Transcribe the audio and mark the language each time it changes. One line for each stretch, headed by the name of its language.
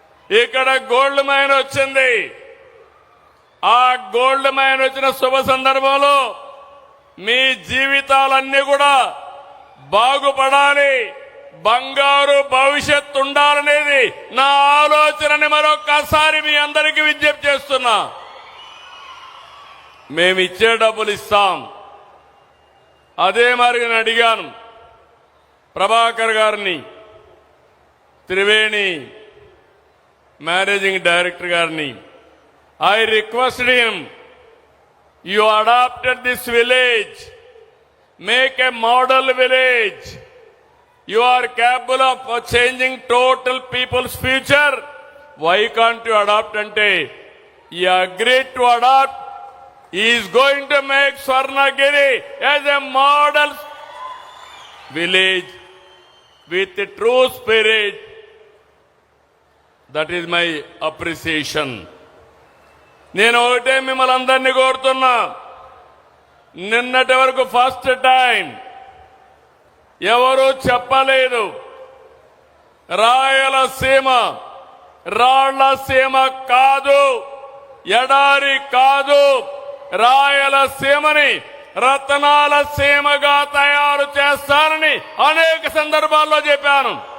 Telugu: ఇక్కడ gold mine వచ్చింది. ఆ గోల్డ్ మైన్ వచ్చిన శుభ సందర్భంలో మీ జీవితాలన్నీ కూడా బాగుపడాలి, బంగారు భవిష్యత్తు ఉండాలనేది నా ఆలోచనని మరొక్కసారి మీ అందరికీ విజ్ఞప్తి చేస్తున్నా. మేమిచ్చే డబ్బులు ఇస్తాం. అదే మరి నేను అడిగాను ప్రభాకర్ గారిని, త్రివేణి మేనేజింగ్ డైరెక్టర్ గారిని.
English: I requested him, you adopted this village, make a model village. You are capable of changing total people's future. Why can't you adopt? Ante he agreed to adopt. He is going to make Swarnagiri as a model village with a true spirit. That is my appreciation.
Telugu: నేను ఒకటే మిమ్మల్ని అందరినీ కోరుతున్నా, నిన్నటి వరకు first time ఎవరూ చెప్పలేదు రాయలసీమ రాళ్లసీమ కాదు, ఎడారి కాదు, రాయలసీమని రతనాల సీమగా తయారు చేస్తానని అనేక సందర్భాల్లో చెప్పాను.